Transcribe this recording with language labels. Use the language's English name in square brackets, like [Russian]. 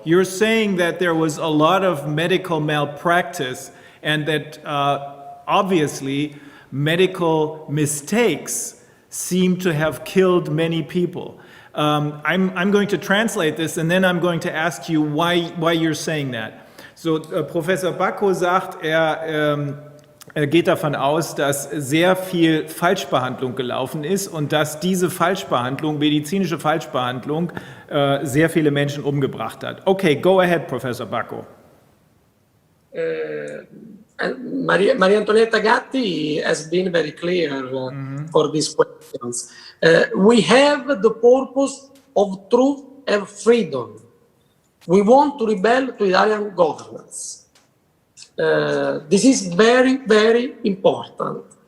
[English] You're saying that there was a lot of medical malpractice and that obviously medical mistakes seem to have killed many people. I'm going to translate this and then I'm going to ask you why you're saying that. [German] So Professor Bacco sagt, er geht davon aus, dass sehr viel Falschbehandlung gelaufen ist und dass diese Falschbehandlung, medizinische Falschbehandlung, sehr viele Menschen umgebracht hat. [English] Okay, go ahead, Professor Bacco. Maria Antonietta Gatti has been very clear for these questions. We have the purpose of truth and freedom. We want to rebel to Italian governance. This is very, very important.